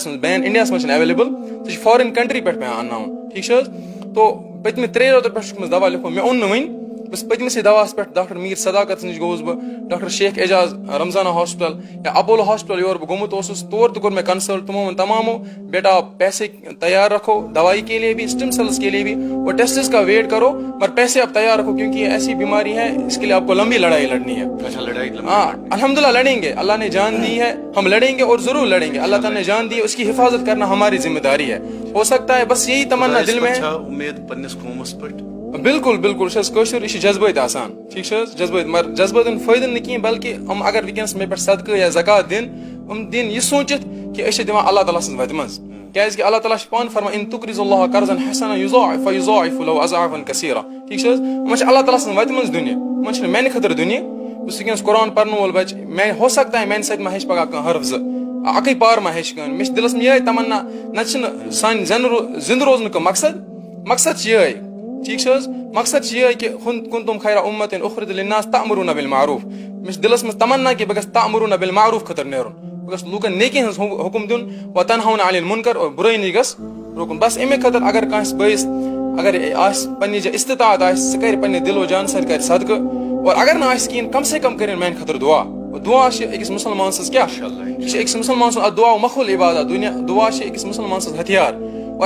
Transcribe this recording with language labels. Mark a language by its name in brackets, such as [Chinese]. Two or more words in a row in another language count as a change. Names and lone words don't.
[Kashmiri] منٛز بین اِنڈیاہَس منٛز چھِنہٕ ایویلیبل سُہ چھِ فارِن کنٹری پٮ۪ٹھ پیٚوان اَنناوُن ٹھیٖک چھِ حظ تو پٔتمہِ 3 رٮ۪تو پٮ۪ٹھ چھُکھ مےٚ دوا لیوٗکھمُت مےٚ اوٚن نہٕ وٕنۍ بہٕ چھُس پٔتمِسٕے دواہَس پٮ۪ٹھ ڈاکٹر میٖر صداقت نِش گوٚوُس بہٕ ڈاکٹر شیخ اعجاز رمضانہ ہاسپِٹل یا اپولو ہاسپِٹل یور بہٕ گوٚمُت اوسُس تور تہِ کوٚر مےٚ کنسلٹ تِمو ووٚن تمامو [Urdu] بیٹا پیسے تیار رکھو دوائی کے لیے بھی اسٹم سیلس کے لیے بھی اور ٹیسٹس کا ویٹ کرو مگر پیسے اب تیار رکھو کیونکہ یہ ایسی بیماری ہے اس کے لیے آپ کو لمبی لڑائی لڑنی ہے. ہاں [Arabic] الحمد للہ [Urdu] لڑیں گے اللہ نے جان دی ہے ہم لڑیں گے اور ضرور لڑیں گے اللہ تعالیٰ نے جان دی ہے اس کی حفاظت کرنا ہماری ذمہ داری ہے. ہو سکتا ہے بس یہی تمنا دل میں ہے. [Kashmiri] بالکل بالکل کٲشُر یہِ چھِ جذبٲتۍ آسان ٹھیٖک چھِ حظ جذبٲتۍ مگر جذبٲتن فٲیدٕ نہٕ کِہیٖنۍ بلکہِ یِم اگر وٕنکیٚنس مےٚ پٮ۪ٹھ صدقہٕ یا زکات دِن یِم دِن یہِ سوٗنٛچِتھ کہِ أسۍ چھِ دِوان اللہ تعالیٰ سٕنٛز وَتہِ منٛز کیازِ کہِ اللہ تعالیٰ چھُ پانہٕ فرمان [Arabic] ان تُقرضوا اللہ قرضا حسنا یضاعف لہ اضعافا کثیرا [Kashmiri] ٹھیٖک چھِ حظ یِمن چھِ اللہ تعالیٰ سٕنٛز وَتہِ منٛز دِنہِ یِمن چھِنہٕ میانہِ خٲطرٕ دِنہِ بہٕ چھُس وٕنکیٚنس قرآن پرن وول بچہِ مےٚ [Urdu] ہو سکتا ہے [Kashmiri] میانہِ سۭتۍ ما ہیٚچھِ پگاہ کانٛہہ حرف زٕ اکٕے پار ما ہیٚچھِ کٲنٛسہِ مےٚ چھِ دِلس منٛز یِہے تمنا نتہٕ چھِنہٕ سانہِ زِندٕ روزنُک مقصد چھِ یِہے ٹھیٖک چھِ حظ مقصد چھِ یِہے کہِ [Arabic] کنتم خیرا امتٍ اخرجت للناس تأمرون بالمعروف [Kashmiri] مےٚ چھِ دِلس منٛز تمنا کہِ بہٕ گژھٕ [Arabic] تأمرون بالمعروف [Kashmiri] خٲطرٕ نیرُن بہٕ گژھٕ لوٗکن نیکی ہٕنٛز حُکم دیُن [Arabic] وتنہون عن المنکر [Kashmiri] اور بُرٲیی نِش گژھِ رُکُن بس اَمے خٲطرٕ اگر کٲنٛسہِ بٲیِس اگر آسہِ پننہِ جایہِ استطاعت آسہِ سُہ کرِ پننہِ دِل و جانہٕ سۭتۍ کرِ صدقہٕ اور اگر نہٕ آسہِ کِہیٖنۍ کم سے کم کٔرِنۍ میانہِ خٲطرٕ دعا چھِ أکِس مُسلمان سٕنٛز کیاہ یہِ چھِ أکِس مُسلمان سُنٛد دعا مخول عبادت دعا چھِ أکِس مُسلمان سٕنٛز ہتھیار اور